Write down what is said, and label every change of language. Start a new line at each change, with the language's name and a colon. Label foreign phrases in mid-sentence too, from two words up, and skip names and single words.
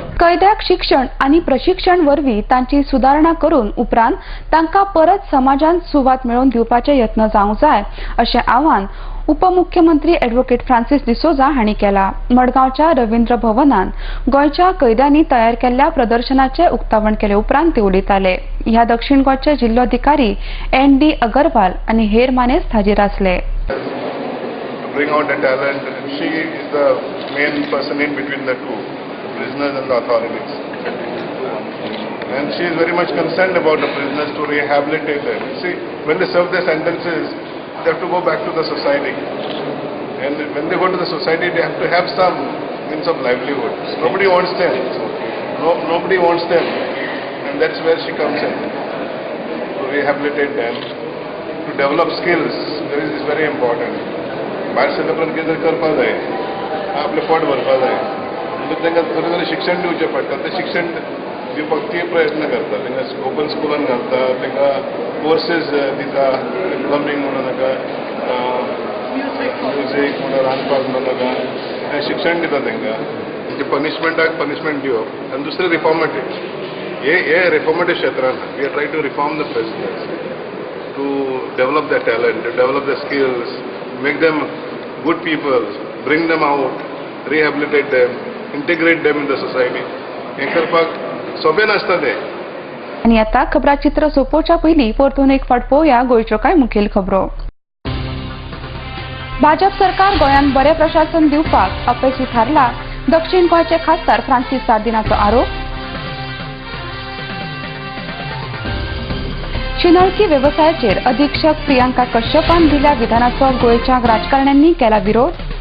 Konkani: कैद्याक शिक्षण आणि प्रशिक्षण वरवीं तांची सुदारणा करून उपरांत तांकां परत समाजान सुवात मेळोवन दिवपाचे यत्न जावंक जाय अशें आवाहन उपमुख्यमंत्री ॲडव्होकेट फ्रांसिस डिसोजा हांणी केला. मडगांवच्या रवींद्र भवनात गोंयच्या कैद्यांनी तयार केल्ल्या प्रदर्शनाचे उक्तावण केले उपरांत ते उलयताले. ह्या दक्षिण गोंयचे जिल्लोधिकारी ND अगरवाल आनी हेर मानेस्त हाजीर आसले.
English: Bring out the talent. She is the main person in between the two, the prisoners and the authorities. And she is very much concerned about the prisoners to rehabilitate them. See, when they serve their sentences, they have to go back to the society. And when they go to the society, they have to have some means of livelihood. Nobody wants them. Nobody wants them. And that's where she comes in. To rehabilitate them, to develop skills. This is very important.
Konkani: भायर सरले उपरांत कितें करपा जाय, आपलें पोट भरपा जाय, तांकां खरें खरें शिक्षण दिवचें पडटा. तें शिक्षण दिवपाक ती प्रयत्न करता. तांकां
English: open schoolan
Konkani: घालता, तांकां कोर्सीस दिता, प्लंबींग म्हणून नाका, म्युजीक म्हणून रांदपाक म्हणून नाका, हें शिक्षण दिता तांकां. म्हणजे पनिशमेंटाक पनिशमेंट दिवप. आनी दुसरें रिफॉर्मेटीव. हे रिफॉर्मेटीव क्षेत्रान
English: we are try to reform the prisoners, to develop the talent, to develop the skills, make them good people, bring them out, rehabilitate them, integrate them in the society.
Konkani: हे करपाक सोबेन आसता ते. आणि आता खबराचित्र सोंपोवच्या पयलीं परतून एक फावट पळोवया गोंयच्यो कांय मुखेल खबरो. भाजप सरकार गोंयांत बरें प्रशासन दिवपाक अपेशी थारला. दक्षिण गोंयचे खासदार फ्रांसीस सार्दिनाचो आरोप. शिनळकी व्यवसायाचेर अधीक्षक प्रियांका कश्यपान दिल्या विधानाचो गोंयच्या राजकारण्यांनी केला विरोध.